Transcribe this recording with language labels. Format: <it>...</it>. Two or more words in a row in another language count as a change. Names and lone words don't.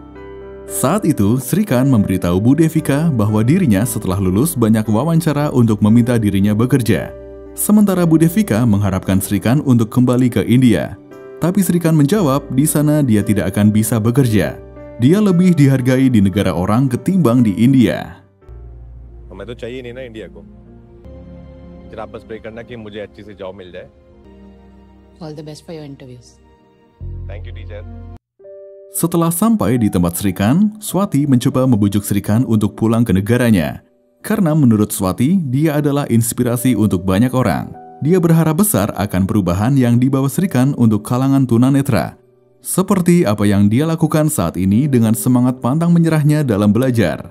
<id>Saat itu, Sri Khan memberitahu Bu Devika bahwa dirinya setelah lulus banyak wawancara untuk meminta dirinya bekerja. Sementara Bu Devika mengharapkan Sri Khan untuk kembali ke India. Tapi Sri Khan menjawab di sana dia tidak akan bisa bekerja. Dia lebih dihargai di negara orang ketimbang di India.</id> <hi>मैं तो चाहिए नहीं ना इंडिया को जरा बस प्रे करना कि मुझे अच्छी सी जॉब मिल जाए</hi> <en>All the best for your interviews. thank you teacher</en> <id>Setelah sampai di tempat Sri Khan, Swati mencoba membujuk Sri Khan untuk pulang ke negaranya. Karena menurut Swati, dia adalah inspirasi untuk banyak orang. Dia berharap besar akan perubahan yang dibawa Sri Khan untuk kalangan tunanetra. Seperti apa yang dia lakukan saat ini dengan semangat pantang menyerahnya dalam belajar.</id>